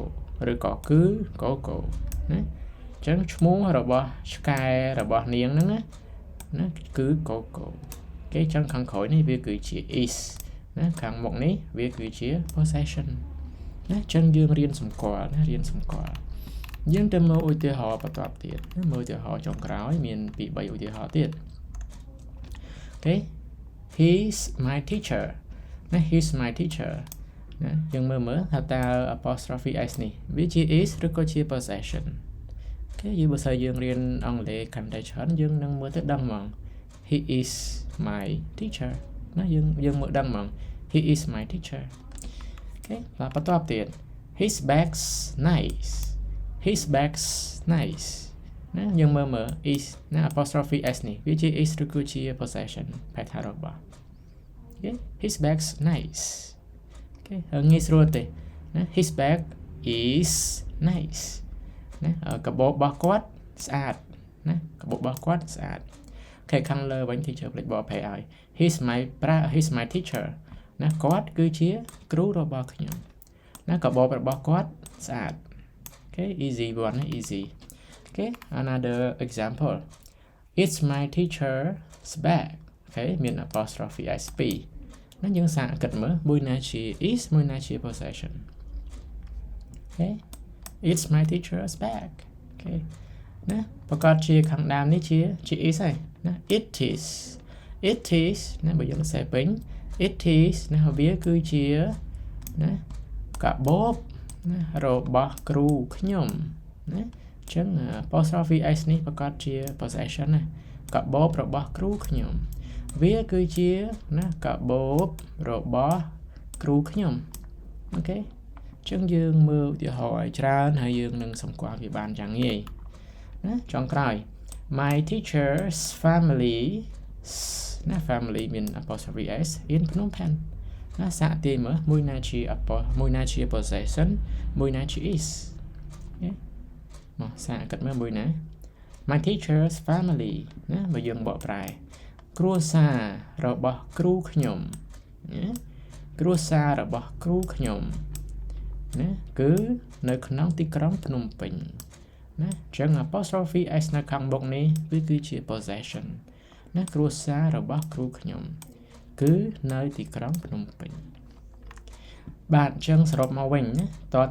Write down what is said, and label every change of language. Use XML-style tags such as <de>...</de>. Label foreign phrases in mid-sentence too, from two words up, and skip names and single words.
<km>ឬក៏គឺ Coco ណាអញ្ចឹងឈ្មោះរបស់ឆ្កែរបស់នាងហ្នឹងណាគឺ Coco គេចឹងខាងក្រោយនេះវាគឺជា is ណាខាងមុខនេះវាគឺជា possession ណាចឹងយើងរៀនសម្គាល់ណាយើងទៅមើលឧទាហរណ៍បន្តទៀតមើលឧទាហរណ៍ចុងក្រោយមានពី3ឧទាហរណ៍ទៀតអូខេ</km> <en>he's my teacher</en> <km>ណា</km> <en>he's my teacher</en> <km>ណាយើងមើលថាតើ</km> <en>apostrophe s</en> <km>នេះវាជា is ឬក៏ជា possession អូខេយើងបើសិនយើងរៀនអង់គ្លេសកាន់តែច្រើនយើងនឹងមើលទៅដឹងហ្មង</km> <en>he is my teacher</en> <km>ណាយើងមើលដឹងហ្មង</km> <en>he is my teacher</en> <km>អូខេបន្តទៀត</km> <en>his bag's nice</en> <km>ណាយើងមើល is ណា</km> <en>apostrophe s</en> <km>នេះវាជា is ឬក៏ជា possession ផែនថារបស់</km> <en>okay his bag's nice okay</en> <km>ងាយស្រួលទេណា</km> <en>his bag is nice</en> <km>ណាកាបូបរបស់គាត់ស្អាតណាកា បូបរបស់គាត់ស្អាតអូខេខាងលើវិញ teacher ផ្លេចបកប្រែឲ្យ</km> <en>he's my teacher</en> <km>ណាគាត់គឺជាគ្រូរបស់ ខ្ញុំណាកាបូបរបស់គាត់ស្អាត</km> <en>okay easy one</en> <km>ណា</km> <en>easy okay another example it's my teacher's bag okay</en> <km>មាន</km> <en>apostrophe s</en> <km>2ណាយើងសាកគិតមើលមួយណាជា is មួយណាជា</km> <en>possession okay it's my teacher's bag okay</en> <km>ណាប្រកាសជាខាងដើមនេះជា is ហើយណា it is ណាបើយើងសរសេរពេញ</km> <en>it is</en> <km>ណាវាគឺជាណាកាបូបណារបស់គ្រូខ្ញុំណាអញ្ចឹង</km> <en>apostrophe s</en> <km>នេះប្រកាសជា possession ណាកាបូបរបស់គ្រូខ្ញុំវាគឺជាណាកាបូបរបស់គ្រូខ្ញុំអូខេអញ្ចឹងយើងមើលឧទាហរណ៍ឲ្យច្រើនហើយយើងនឹងសម្គាល់វាបានយ៉ាងងាយណាចុងក្រោយ my</km> <en>teacher's family</en> <km>ណា family មាន</km> <en>apostrophe s in Phnom Penh</en> <km>ណាសាកទាយមើលមួយណាជា possession មួយណាជា is មកសាកគិតមើលមួយណា</km> <en>my teacher's family</en> <km>ណាបើយើងបកប្រែគ្រួសាររបស់គ្រូខ្ញុំណាគ្រួសាររបស់គ្រូខ្ញុំណាគឺនៅ ក្នុងទីក្រុងភ្នំពេញណាចឹង</km> <en>apostrophe s</en> <km>នៅខាងមុខនេះវាគឺជា possession ណាគ្រួសាររបស់គ្រូខ្ញុំគឺនៅទីក្រុងភ្នំពេញបាទអញ្ចឹងសរុបមកវិញណាតើ</km>